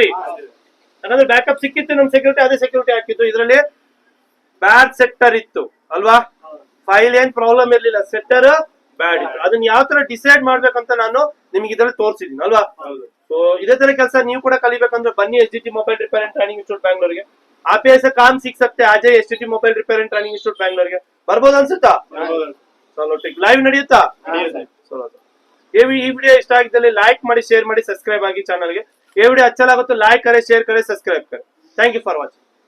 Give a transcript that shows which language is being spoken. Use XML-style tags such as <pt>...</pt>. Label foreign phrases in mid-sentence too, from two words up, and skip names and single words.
<kn>ಯಾಕಂದ್ರೆ ಬ್ಯಾಕಪ್ ಸಿಕ್ಕಿತ್ತು ನಮ್ ಸೆಕ್ಯೂರಿಟಿ, ಅದೇ ಸೆಕ್ಯೂರಿಟಿ ಹಾಕಿತ್ತು. ಇದರಲ್ಲಿ</kn> <en>bad sector</en> <kn>ಇತ್ತು ಅಲ್ವಾ? ಫೈಲ್ ಏನ್ ಪ್ರಾಬ್ಲಮ್ ಇರ್ಲಿಲ್ಲ,</kn> <en>sector bad</en> <kn>ಇತ್ತು. ಅದನ್ನ ಯಾವ ತರ ಡಿಸೈಡ್ ಮಾಡ್ಬೇಕಂತ ನಾನು ನಿಮ್ಗೆ ಇದ್ರಲ್ಲಿ ತೋರಿಸಿದೀನಿ ಅಲ್ವಾ? ಸೊ ಇದೇ ತರ ಕೆಲಸ ನೀವು ಕೂಡ ಕಲಿಬೇಕಂದ್ರೆ ಬನ್ನಿ SGT ಮೊಬೈಲ್ ರಿಪೇರ್ ಅಂಡ್ ಟ್ರೈನಿಂಗ್ ಇನ್ಸ್ಟಿಟ್ಯೂಟ್ ಬ್ಯಾಂಗ್ಳೂರ್ಗೆ.</kn> <hi>आप ऐसे काम सीख सकते हैं. आज</hi> <kn>SGT ಮೊಬೈಲ್ ರಿಪೇರ್ ಅಂಡ್ ಟ್ರೈನಿಂಗ್ ಇನ್ಸ್ಟಿಟ್ಯೂಟ್ ಬ್ಯಾಂಗ್ಳೂರ್ಗೆ ಬರ್ಬೋದು ಅನ್ಸುತ್ತಾ? ಚಲೋ ಟಿಕ್. ಲೈವ್ ನಡೆಯುತ್ತಾ? ಈ ವಿಡಿಯೋ ಇಷ್ಟ ಆಗಿದ್ದಲ್ಲಿ ಲೈಕ್ ಮಾಡಿ, ಶೇರ್ ಮಾಡಿ, ಸಬ್ಸ್ಕ್ರೈಬ್ ಆಗಿ ಚಾನಲ್ಗೆ.</kn> <hi>ये वीडियो अच्छा लगा तो लाइक करें, शेयर करें, सब्सक्राइब करें.</hi> <en>Thank you for watching.</en>